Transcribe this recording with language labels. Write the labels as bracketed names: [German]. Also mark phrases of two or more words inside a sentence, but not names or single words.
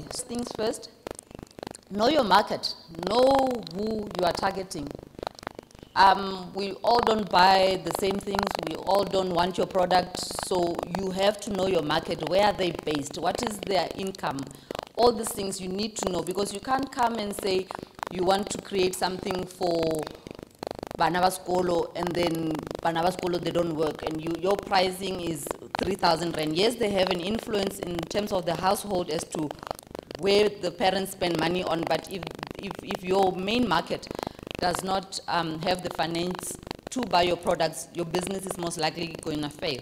[English] Things first, know your market, know who you are targeting. We all don't buy the same things, we all don't want your product, so you have to know your market. Where are they based? What is their income? All these things you need to know, because you can't come and say you want to create something for [Southern Sotho] bana ba sekolo, [English] and then [Southern Sotho] bana ba sekolo, [English] they don't work, and your pricing is 3,000 rand. Yes, they have an influence in terms of the household as to where the parents spend money on, but if your main market does not have the finance to buy your products, your business is most likely going to fail.